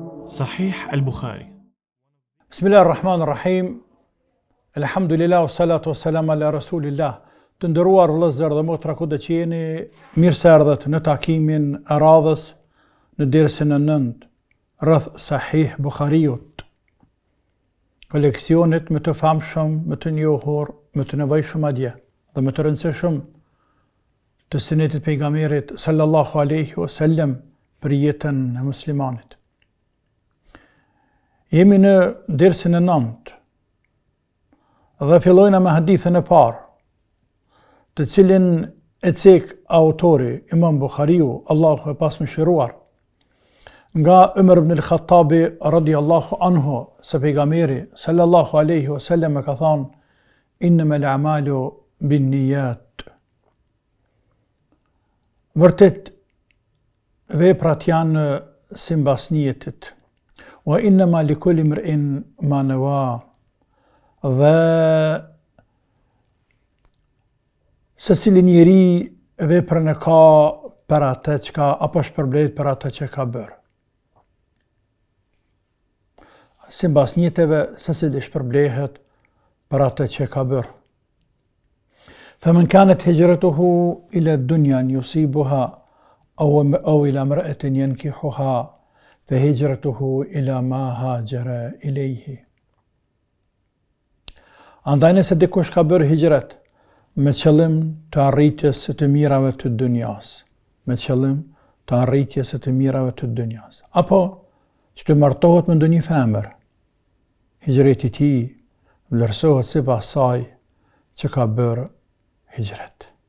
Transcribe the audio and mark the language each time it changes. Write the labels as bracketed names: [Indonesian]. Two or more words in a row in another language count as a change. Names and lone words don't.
[Albanian] Sahih al-Bukhari. [Arabic] بسم الله الرحمن الرحيم الحمد لله الصلاة والسلام على رسول الله. [Albanian] Të nderuar vëllezër dhe motra, kudo që jeni, mirë se erdhët në takimin e radhës në dersën e 9 rreth Sahih Bukhariut. Koleksionit më të famshëm, më të njohur, më të nevojshëm madje dhe më të rëndësishëm të sunetit pejgamberit [Arabic] صلى الله عليه وسلم [Albanian] për jetën e muslimanit. Jemi në dersën e 9 dhe fillojna me hadithën e parë, të cilin e cek autori Imam Bukhariu, Allahu e pasmëshiruar, nga Umar ibn al-Khattabi [Arabic] رضي الله عنه, [Albanian] se pejgamberi [Arabic] صلى الله عليه وسلم [Albanian] e ka thënë: [Arabic] إنما الأعمال بالنيات. [Albanian] Vërtet veprat janë sipas niyetit. [Arabic] وإنما لكل امرئ ما نوى. [Albanian] Dhe secili njeri veprën e ka për atë çka apo shpërblet për atë që ka bërë. Sipas niyeteve secili shpërblehet për atë që ka bërë. [Arabic] فمن كانت هجرته إلى الدنيا يصيبها أو إلى امرأة ينكحها فهجرته إلى ما هاجر إليه. [Albanian] Andaj nëse dikush ka bërë hijret me qëllim të arritjes së të mirave të dunjas, me qëllim të arritjes së të mirave të dunjas, apo që të martohet me ndonjë femër, hijreti i tij vlerësohet sipas asaj që ka bërë hijret.